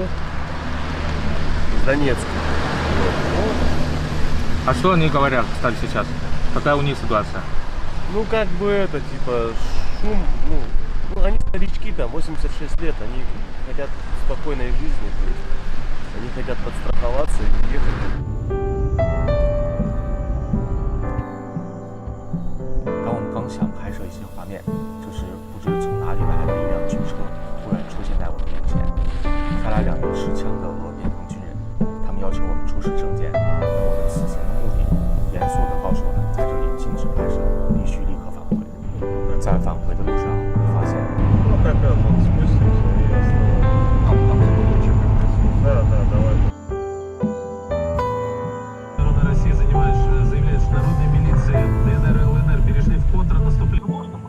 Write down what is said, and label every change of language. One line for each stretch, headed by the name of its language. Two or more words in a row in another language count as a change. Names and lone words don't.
Russian: Из Донецка. Вот. А что они говорят, кстати, сейчас? Какая у них ситуация? Ну, как бы это, типа, шум, ну они старички, там, 86 лет, они хотят спокойной жизни, то есть они хотят подстраховаться и уехать.
Chinese: 当我们刚想拍摄一些画面，就是不知从哪里来的一辆军车突然出现在我们面前，下来2名持枪的俄面孔军人，他们要求我们出示证件。那我们此行的目的，严肃地告诉我们，在这里禁止拍摄，必须立刻返回。在返回的路上，发现。
Russian: Россия заявляет, что народные милиции ДНР и ЛНР перешли в контрнаступление.